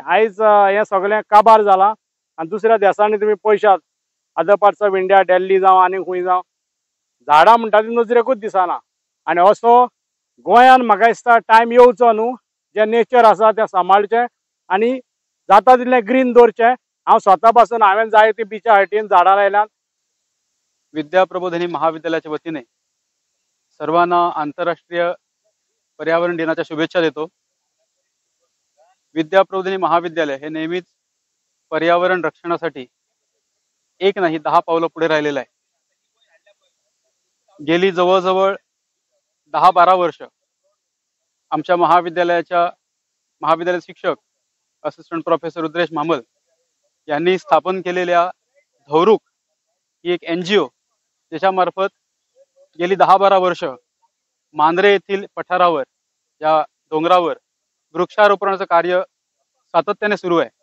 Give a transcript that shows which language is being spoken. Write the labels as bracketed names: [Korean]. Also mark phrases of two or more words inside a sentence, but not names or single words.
[Konkani] आयज हें सगळें काबार जालां आणि दुसऱ्या देशांनी तुमी पळयशात [English] other parts of India, [Konkani] दिल्ली जावं आनी खंय जावं झाडां म्हणटा ती नजरेकूच दिसना। आणि असो गोंयान म्हाका दिसता टायम येवचो न्हू जे नेचर आसा तें सांबाळचें आणि जाता तितले ग्रीन दवरचे। हांव स्वता पासून हांवें जाय ती बिचा हायटीन झाडां लायल्यात। [Marathi] विद्या प्रबोधिनी महाविद्यालयाच्या वतीने सर्वांना आंतरराष्ट्रीय पर्यावरण दिनाच्या शुभेच्छा देतो। विद्या प्रबोधिनी महाविद्यालय हे नेहमीच पर्यावरण रक्षणासाठी एक नाही 10 पावलं पुढे राहिलेलं आहे। गेली जवळजवळ 10-12 वर्ष आमच्या महाविद्यालयाचे शिक्षक [English] Assistant Professor [Marathi] रुद्रेश मामल यांनी स्थापन केलेल्या धौरुक ही एक NGO ज्याच्यामार्फत गेली 10-12 वर्ष मांद्रे येथील पठारावर या डोंगरावर वृक्षारोपणाचं कार्य सातत्याने सुरू आहे।